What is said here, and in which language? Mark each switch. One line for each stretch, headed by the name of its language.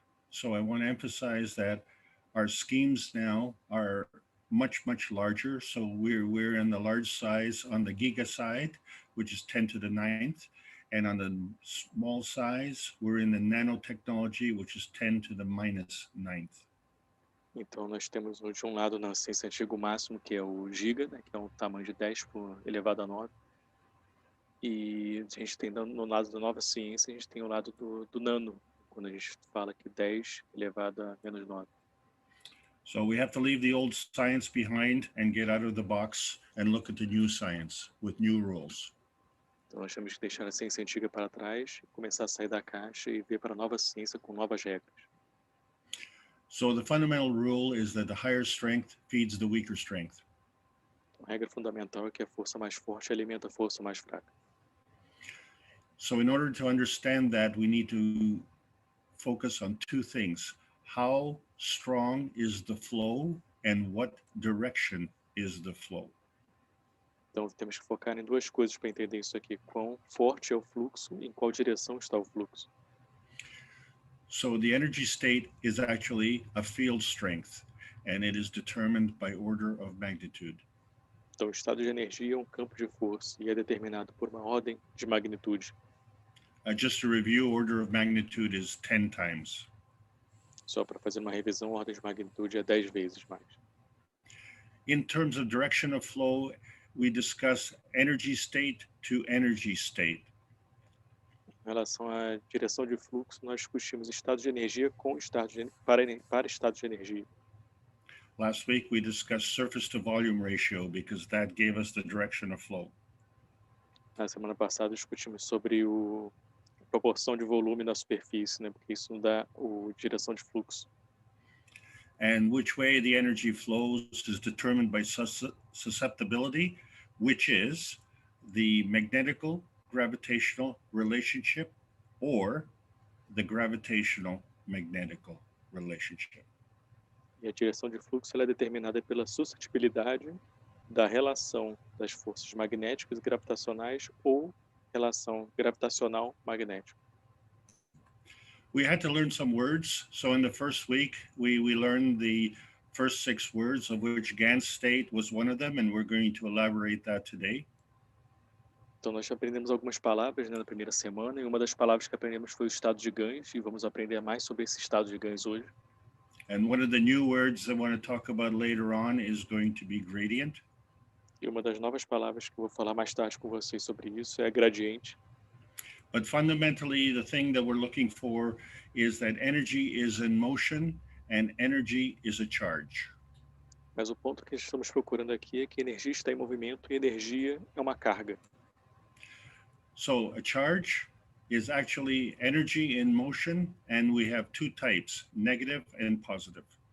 English: So I want to emphasize that our schemes now are much larger. So we're in the large size on the giga side, which is 10 to the 9th. And on the small size, we're in the nanotechnology, which is 10 to the minus 9th.
Portuguese: Então, nós temos de um lado na ciência antiga o máximo, que é o giga, né, que é um tamanho de 10 por elevado a 9. E a gente tem no lado da nova ciência, a gente tem o lado do nano, quando a gente fala que 10 elevado a menos 9.
English: So we have to leave the old science behind and get out of the box and look at the new science with new rules.
Portuguese: Então, nós temos que deixar a ciência antiga para trás, começar a sair da caixa e ver para a nova ciência com novas regras.
English: So the fundamental rule is that the higher strength feeds the weaker strength.
Portuguese: A regra fundamental é que a força mais forte alimenta a força mais fraca.
English: So in order to understand that, we need to focus on two things. How strong is the flow and what direction is the flow?
Portuguese: Então, temos que focar em duas coisas para entender isso aqui. Quão forte é o fluxo e em qual direção está o fluxo.
English: So the energy state is actually a field strength, and it is determined by order of magnitude.
Portuguese: Então, o estado de energia é um campo de força e é determinado por uma ordem de magnitude.
English: Just to review, order of magnitude is 10 times.
Portuguese: Só para fazer uma revisão, a ordem de magnitude é 10 vezes mais.
English: In terms of direction of flow, we discuss energy state to energy state.
Portuguese: Em relação à direção de fluxo, nós discutimos estado de energia com para estado de energia.
English: Last week, we discussed surface to volume ratio because that gave us the direction of flow.
Portuguese: Na semana passada, discutimos sobre a proporção de volume na superfície, né? Porque isso dá a direção de fluxo.
English: And which way the energy flows is determined by susceptibility, which is the magnetical gravitational relationship or the gravitational magnetical relationship.
Portuguese: E a direção de fluxo ela é determinada pela suscetibilidade da relação das forças magnéticas e gravitacionais ou relação gravitacional magnética.
English: We had to learn some words. So in the first week, we learned the first 6 words, of which Gans state was one of them, and we're going to elaborate that today.
Portuguese: Então, nós aprendemos algumas palavras, né, na primeira semana, e uma das palavras que aprendemos foi o estado de Gans, e vamos aprender mais sobre esse estado de Gans hoje.
English: And one of the new words I want to talk about later on is going to be gradient.
Portuguese: E uma das novas palavras que eu vou falar mais tarde com vocês sobre isso é gradiente.
English: But fundamentally, the thing that we're looking for is that energy is in motion and energy is a charge.
Portuguese: Mas o ponto que estamos procurando aqui é que energia está em movimento e energia é uma carga.
English: So a charge is actually energy in motion, and we have 2 types, negative and positive.